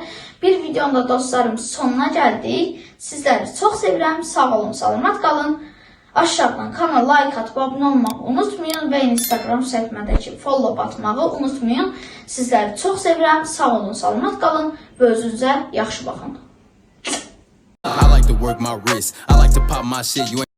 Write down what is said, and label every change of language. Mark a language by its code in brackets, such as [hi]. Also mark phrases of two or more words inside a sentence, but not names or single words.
[az] Bir videonda dostlarım sonuna gəldik. Sizləri çox sevirəm, sağ olun, salamat qalın. Aşağıdan kanala like atıb abunə olmağı unutmayın və Instagram səhifədəki follow atmağı unutmayın. Sizləri çox sevirəm, sağ olun, salamat qalın və özünüzə yaxşı baxın. [en] I like to work my wrist. I like to pop my shit.